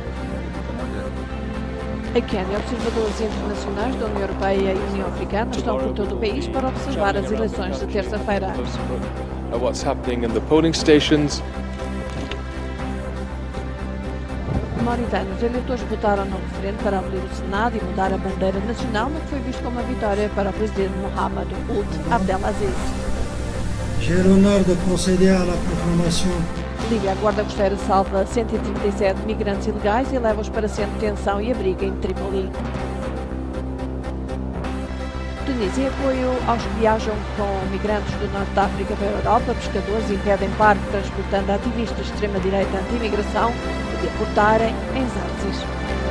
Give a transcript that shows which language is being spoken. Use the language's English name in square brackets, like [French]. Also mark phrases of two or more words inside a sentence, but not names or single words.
[Portuguese] Em Quênia, observadores internacionais da União Europeia e União Africana estão por todo o país para observar as eleições de terça-feira. Mauritânia, os eleitores votaram no referendo para abolir o Senado e mudar a bandeira nacional, no que foi visto como uma vitória para o presidente Mohamed Ould Abdelaziz. [French] J'ai l'honneur de procéder à la proclamation. [Portuguese] Líbia, a Guarda Costeira salva 137 migrantes ilegais e leva-os para centro de detenção e abrigo em Trípoli. Tunísia, apoio aos que viajam com migrantes do norte da África para a Europa. Pescadores impedem barco transportando ativistas de extrema-direita anti-imigração de deportarem em Zarzis.